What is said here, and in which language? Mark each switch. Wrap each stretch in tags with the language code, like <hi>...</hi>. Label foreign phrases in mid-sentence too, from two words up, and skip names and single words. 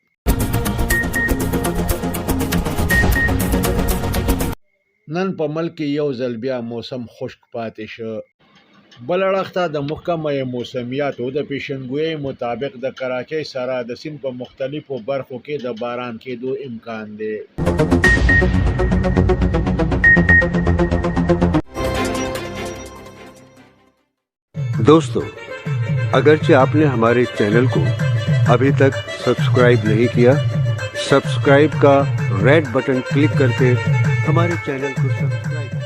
<ps>نن په ملک کې یو ځل بیا موسم خشک پاتې شو. بل اړخ ته د محکمه موسمیاتو د پیشنګویۍ مطابق د کراچۍ سره د سیند په مختلفو برخو کې د باران کېدو امکان دی.</ps> <ur>دوستوں، اگرچہ آپ نے ہمارے چینل کو ابھی تک سبسکرائب نہیں کیا، سبسکرائب کا ریڈ بٹن کلک کرکے ہمارے چینل کو سبسکرائب.</ur>